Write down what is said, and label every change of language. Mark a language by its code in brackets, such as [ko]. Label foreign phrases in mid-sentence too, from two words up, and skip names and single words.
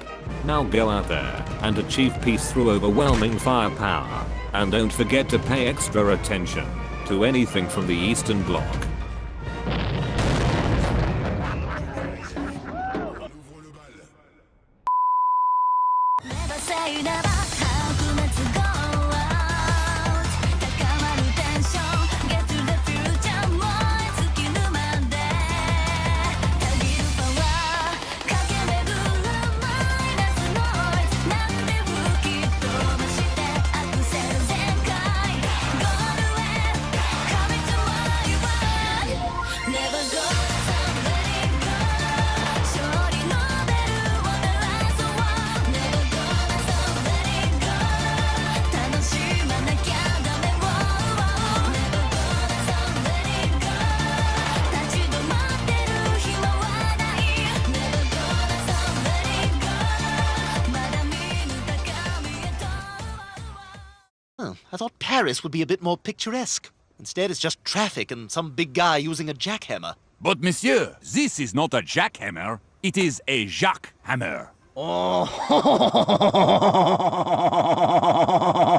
[en] Now go out there and achieve peace through overwhelming firepower, and don't forget to pay extra attention to anything from the Eastern Bloc. Never say never, how to let's go out. [ja] 高まるテンション [en] Get to the future [ja] 燃え尽きるまで限るパワー駆け巡るマイナスノイズなんで吹き飛ばしてアクセル全開ゴールへ [en] Coming to my world Never go down let it go [ja] 勝利のベルを鳴らそう [en] Never go down let it go [ja] 楽しまなきゃダメ [en] Never go down let it go [ja] 立ち止まってる暇はない [en] Never go down let it go [ja] まだ見ぬ高みへと [en] Oh, I thought Paris would be a bit more picturesque. Instead, it's just traffic and some big guy using a jackhammer. But monsieur, this is not a jackhammer, it is a jackhammer. Oh.